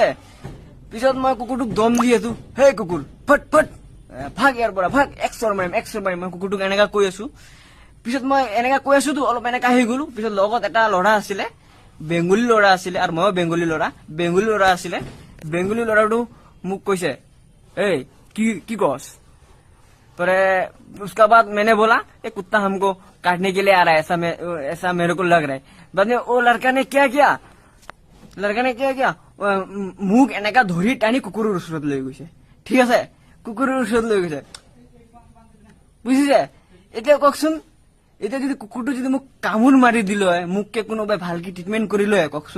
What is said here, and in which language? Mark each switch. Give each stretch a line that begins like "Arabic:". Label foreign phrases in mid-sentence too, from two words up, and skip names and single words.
Assamese: পিছত মই কুকুৰটোক দম দি আছো, হে কুকুৰ ফট ফট ভাগ ইয়াৰ পৰা, ভাগ, এক চৰ মাৰিম। মই কুকুৰটোক এনেকা কৈ আছো। পিছত মই এনেকা কৈ আছোতো, অলপ এনেকা হৈ গলো। পিছত লগত এটা ল'ৰা আছিলে, বেংগলী ল'ৰা আছিলে, আৰু ময়ো বেংগলী ল'ৰা আছিলে। বেংগলী ল'ৰাটো মোক কৈছে,
Bangla: এই কি কস?
Hindi: पर उसका बाद मैंने बोला ये कुत्ता हमको काटने के लिए आ रहा है, ऐसा मेरे को लग रहा है। बाद में वो लड़का ने क्या किया,
Assamese: মুখ এনেকা ধৰি টানি কুকুৰৰ ওচৰত লৈ গৈছে, ঠিক আছে? কুকুৰৰ ওচৰত লৈ গৈছে, বুজিছে? এতিয়া কওকচোন, এতিয়া যদি কুকুৰটো যদি মোক কামোৰ মাৰি দিল হয়, মোককে কোনোবাই ভালকে ট্ৰিটমেন্ট কৰিলে হয়, কওকচোন?